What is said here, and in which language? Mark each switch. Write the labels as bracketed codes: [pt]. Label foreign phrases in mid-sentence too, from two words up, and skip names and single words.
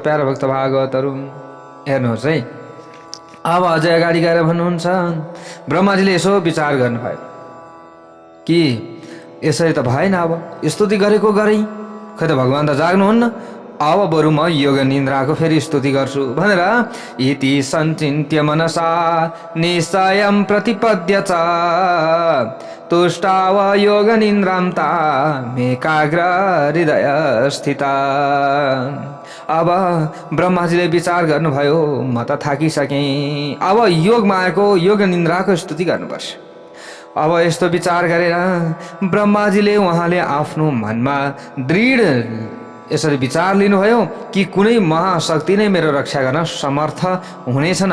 [ne] प्यारा भक्त भागवतहरू हेर्नुहोस् है। अब अझै अगाडि गएर भन्नुहुन्छ, ब्रह्माजीले यसो विचार गर्नुभयो कि यसरी त भएन, अब स्तुति गरेको गरे खै त भगवान त जाग्नुहुन्न, अब बरु म योग निन्द्राको फेरि स्तुति गर्छु भनेर [sa] इति सञ्चिन्त्य मनसा निश्चयं प्रतिपद्य च तुष्टाव योग निन्द्रां तामेकाग्र हृदय स्थिता। [ne] अब ब्रह्माजीले विचार गर्नुभयो, म त थाकिसकेँ, अब योग मायाको योग निन्द्राको स्तुति गर्नुपर्छ। अब यस्तो विचार गरेर ब्रह्माजीले उहाँले आफ्नो मनमा दृढ यसरी विचार लिनुभयो कि कुनै महाशक्ति नै मेरो रक्षा गर्न समर्थ हुनेछन्।